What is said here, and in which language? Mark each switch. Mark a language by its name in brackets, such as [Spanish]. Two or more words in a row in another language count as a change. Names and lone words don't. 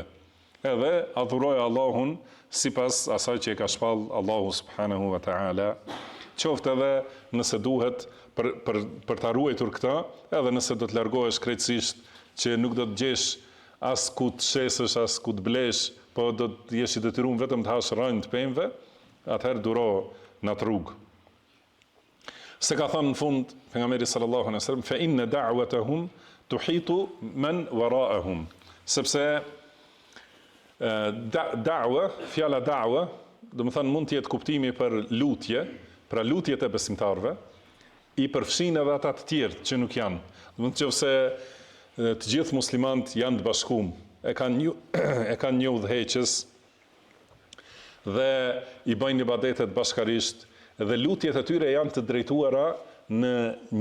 [Albanian] Edhe adhuroj Allahun sipas asaj që e ka shpall Allahu [Arabic] سبحانه وتعالى, [Albanian] qoftë edhe nëse duhet për ta ruajtur këtë, edhe nëse do të largohesh krejtësisht që nuk do të gjesh as ku të shesësh, as ku të blesh, po do të jesh i detyruar vetëm të hash rënë të pemëve, atëherë duro në atë rrugë. Se ka thënë në fund pejgamberi [Arabic] صلى الله عليه وسلم, فإن دعوتهم تحيط من ورائهم. [Albanian] Sepse fjala da'wa, do të thonë mund të jetë kuptimi për lutje, pra lutjet e besimtarëve, i përfshin edhe ata të tjerë që nuk janë. Do të thonë nëse të gjithë muslimanët janë të bashkuar, e kanë një udhëheqës dhe i bëjnë ibadetet bashkarisht, dhe lutjet e tyre janë të drejtuara në një drejtim.